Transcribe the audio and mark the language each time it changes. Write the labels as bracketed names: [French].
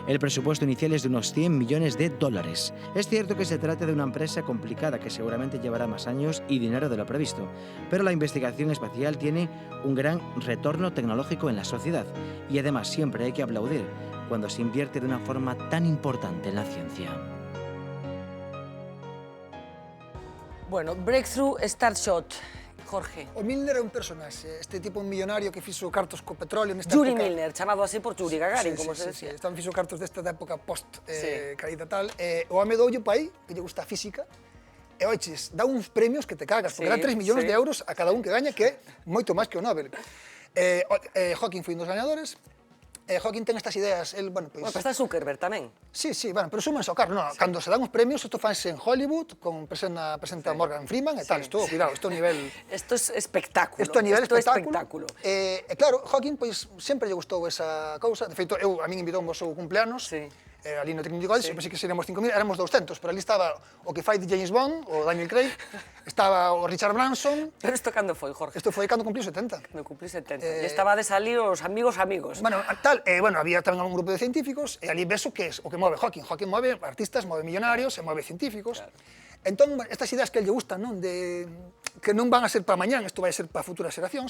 [Spanish] El presupuesto inicial es de unos 100 millones de dólares. Es cierto que se trata de una empresa complicada que seguramente llevará más años y dinero de lo previsto, pero la investigación espacial tiene un gran retorno tecnológico en la sociedad y además siempre hay que aplaudir cuando se invierte de una forma tan importante en la ciencia. Bueno, Breakthrough Starshot. Jorge. [Galician] O Milner é un personaxe, este tipo un millonario que fixo cartos co petróleo nesta Yuri época. Milner, chamado así por Yuri Gagarin, [Spanish] como se decía. [Galician] Están fixo cartos desta época post-caída tal. O home doulle pa aí, que lle gusta a física, e oiches, dá uns premios que te cagas, porque dá 3 millóns de euros a cada un que gaña, que é moito máis que o Nobel. Hawking foi un dos gañadores. Hawking ten estas ideas, el, Pero está Zuckerberg tamén. Sí, pero suman ao carro, cando se dan os premios, isto fanse en Hollywood, presenta Morgan Freeman e tal, isto, cuidado, isto a nivel... Isto é espectáculo. Isto a nivel espectáculo. Claro, Hawking, pois, sempre lle gustou esa cousa, de feito, a min invitou o seu cumpleanos, ali no Trinity College, pensei que seríamos 5.000, éramos 200, pero ali estaba o que fai de James Bond, o Daniel Craig, estaba o Richard Branson... Pero isto cando foi, Jorge? Isto foi cando cumpliu 70. Cando cumpliu 70. E estaba de salir os amigos. Bueno, tal, había tamén un grupo de científicos, e ali ves o que move Hawking. Hawking move artistas, move millonarios, e move científicos. Entón, estas ideas que lle gustan, non? Que non van a ser para mañán, isto vai a ser para futuras xeracións.